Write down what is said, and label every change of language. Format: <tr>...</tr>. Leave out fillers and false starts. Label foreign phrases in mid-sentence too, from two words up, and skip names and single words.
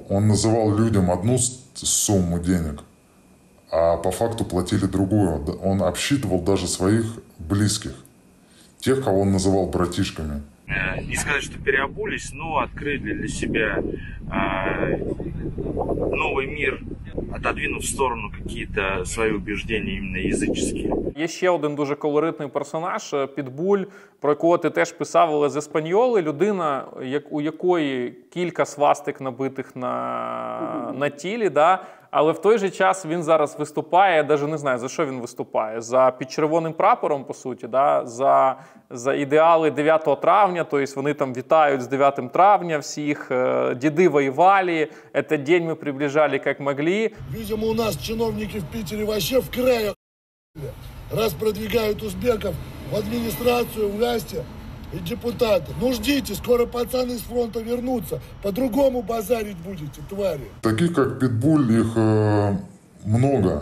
<ru>Он называл людям одну сумму денег, а по факту платили другую. Он обсчитывал даже своих близких, тех, кого он называл братишками. Не сказать, что переобулись, но открыли для себя новый мир, отодвинув в сторону какие-то свої убеждения</ru> <uk>іменно язичні. Є ще один дуже колоритний персонаж – Підбуль, про якого ти теж писав, але з Еспаньоли. Людина, у якої кілька свастик набитих на тілі, да? Але в той же час він зараз виступає, я навіть не знаю, за що він виступає. Під червоним прапором, по суті, да? За ідеали 9 травня, тобто вони там вітають з 9 травня всіх, діди воювали,</uk> <ru>этот день</ru> <uk>ми приближали як могли.</uk> <ru>Видимо, у нас чиновники в Питере вообще в краях, раз продвигают узбеков в администрацию, власти и депутаты. Ну ждите, скоро пацаны с фронта вернутся, по-другому базарить будете, твари. Таких, как Питбуль, их много.</ru>